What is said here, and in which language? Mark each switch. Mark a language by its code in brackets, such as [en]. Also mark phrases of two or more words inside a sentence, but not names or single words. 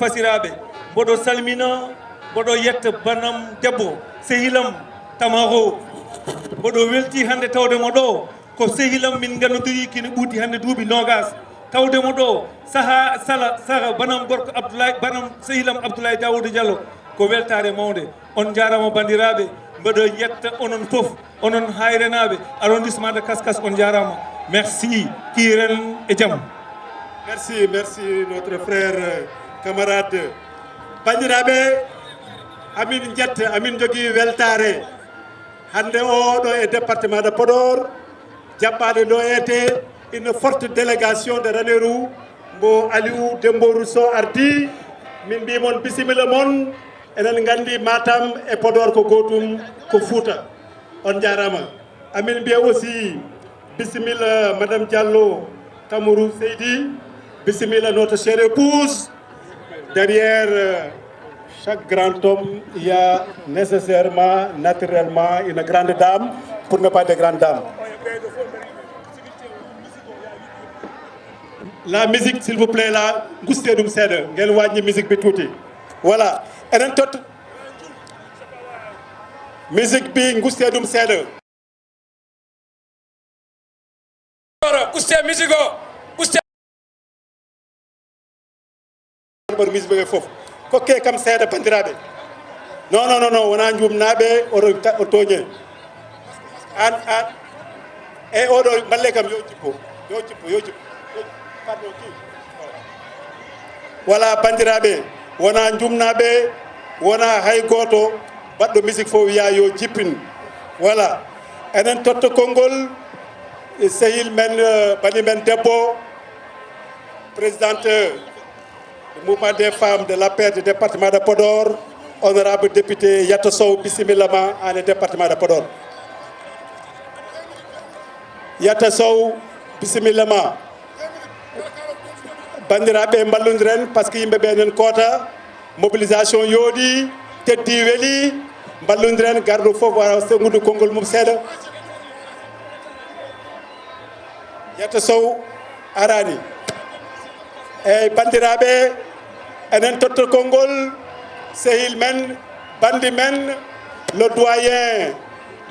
[ff] fasiraɓe mboɗo salmina mboɗo yetta banam debbo sehilam Tamaro mboɗo welti hande tawdemo ɗo ko sehilam min gandodiri kine ɓuuɗi hande duuɓi nogas tawdemo ɗo saaha saha banam gorko Abdoulaye banam sehilam Abdoulaye Daouda Diallo ko weltare mawde on jarama bandiraɓe mbeɗo yetta onon fof onon hayrenaɓe [fr] arrondissement de Kaskas [ff] on jarama merci kiren e jaam. [fr] Merci notre frère camarade [ff] bandiraɓe amin jetta amin jogui weltare hande o ɗo e [fr] département de Podor [ff] jaɓɓade ɗo ete [fr] une forte délégation de Ranérou [ff] mbo Aliou Dembo Rousseau ardi min mbimon bisimilla mon enen gandi Matam e Podor ko gotum ko Fouta on jarama amin mbiya aussi bisimilla madame Diallo Tamourou Seydi bisimilla [fr] notre chère épouse derrière chaque grand homme il y a nécessairement naturellement une grande dame pour ne pas de grande dame. La musique s'il vous plaît là [ff] gustee ɗum seeɗa [wo] ngeen wàññi musique bi tuuti [ff] voilà enen tot [wo] musique bi [ff] gustee ɗum seeɗa uste musique o uste ɓor musique ɓe fof kokke kam seeɗa bandiraɓe non wona jumnaɓe o toñe an e oɗo balle kam yo jippo voilà bandiraɓe wona jumnaɓe wona hay goto baɗɗo musique fof wiya yo jippin voilà enen totta konngol sehil men bani men debbo [fr] présidente du mouvement des femmes de l'APR du département de Podor honorable député Yatta [ff] Sow bisimilla ma en [fr] département de Podor [ff] Yatta Sow bisimilla ma bandiraɓe ballodiren [fr] par ce que [ff] yimɓe ɓe enen koota mobilisation yooɗi teddi weeli ballodiren garɗo fof wara sengude konngol mum seeɗa Yatta Sow arani eyyi bandiraɓe enen totta konngol sehil men bandi men [fr] le doyen du